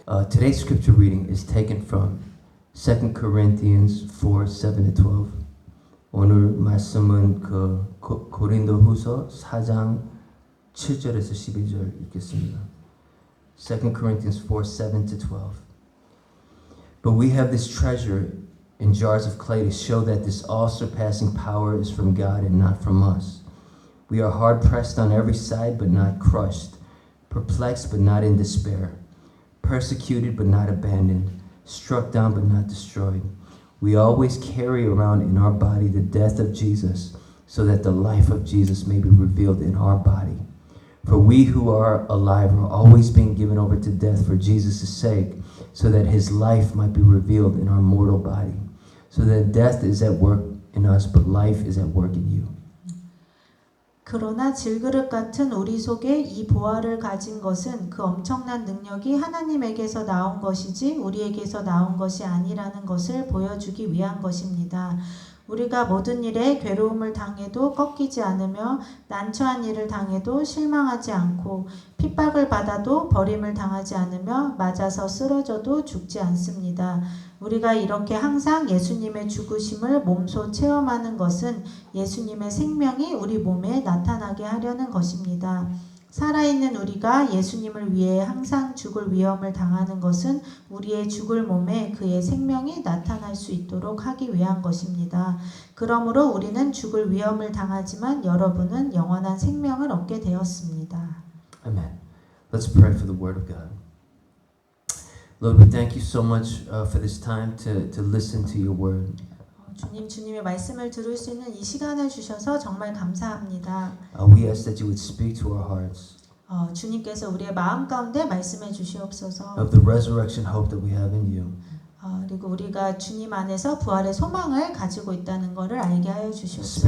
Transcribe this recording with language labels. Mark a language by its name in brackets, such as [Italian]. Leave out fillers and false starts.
[English] Today's scripture reading is taken from 2 Corinthians 4, 7-12. [Korean] 오늘 말씀은 고린도후서 4장 7절에서 12절 읽겠습니다. [English] 2 Corinthians 4, 7-12. But we have this treasure in jars of clay to show that this all-surpassing power is from God and not from us. We are hard-pressed on every side but not crushed, perplexed but not in despair, persecuted but not abandoned, struck down but not destroyed. We always carry around in our body the death of Jesus, so that the life of Jesus may be revealed in our body. For we who are alive are always being given over to death for Jesus' sake, so that his life might be revealed in our mortal body. So that death is at work in us, but life is at work in you. [Korean] 그러나 질그릇 같은 우리 속에 이 보화를 가진 것은 그 엄청난 능력이 하나님에게서 나온 것이지 우리에게서 나온 것이 아니라는 것을 보여주기 위한 것입니다. 우리가 모든 일에 괴로움을 당해도 꺾이지 않으며 난처한 일을 당해도 실망하지 않고 핍박을 받아도 버림을 당하지 않으며 맞아서 쓰러져도 죽지 않습니다. 우리가 이렇게 항상 예수님의 죽으심을 몸소 체험하는 것은 예수님의 생명이 우리 몸에 나타나게 하려는 것입니다. 살아있는 우리가 예수님을 위해 항상 죽을 위험을 당하는 것은 우리의 죽을 몸에 그의 생명이 나타날 수 있도록 하기 위한 것입니다. 그러므로 우리는 죽을 위험을 당하지만 여러분은 영원한 생명을 얻게 되었습니다. [English] Amen. Let's pray for the word of God. Lord, we thank you so much for this time to listen to your word. [Korean] 주님의 말씀을 들을 수 있는 이 시간을 주셔서 정말 감사합니다. [English] We ask that you would speak to our hearts [Korean] 주님께서 우리의 마음 가운데 말씀해 주시옵소서. [English] of the resurrection hope that we have in you. [Korean] 그리고 우리가 주님 안에서 부활의 소망을 가지고 있다는 것을 알게 하여 주시옵소서.